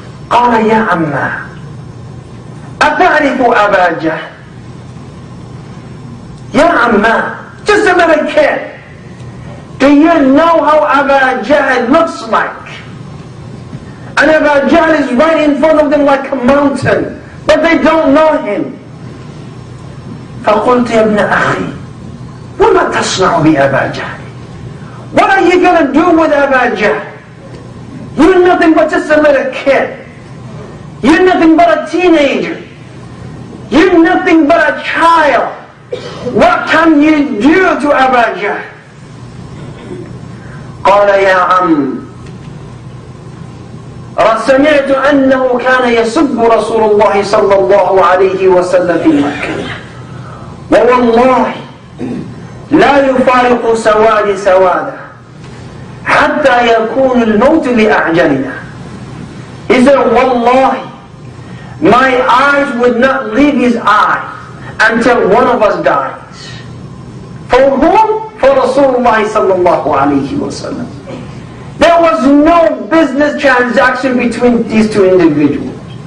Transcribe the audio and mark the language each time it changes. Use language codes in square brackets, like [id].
[ar] قال يا عمّا أتعرف أبا جهل. يا عمّا, [en] just a little kid, do you know how Abu Jahl looks like? And Abu Jahl is right in front of them like a mountain, but they don't know him. [ar] فقلت يا ابن أخي وما تصنع بأبا جهل. [en] What are you going to do with Abu Jahl? You're nothing but just a little kid. You're nothing but a teenager. You're nothing but a child. What can you do to Abu Jahl? [ar] قال يا عم سمعت أنه كان يسب رسول الله صلى الله عليه وسلم في مكة ووالله لا يفارق سواد سواده حتى يكون الموت لأعجلنا. [en] He said, Wallahi, my eyes would not leave his eyes until one of us dies. For whom? For Rasulullah sallallahu alayhi wa sallam. There was no business transaction between these two individuals.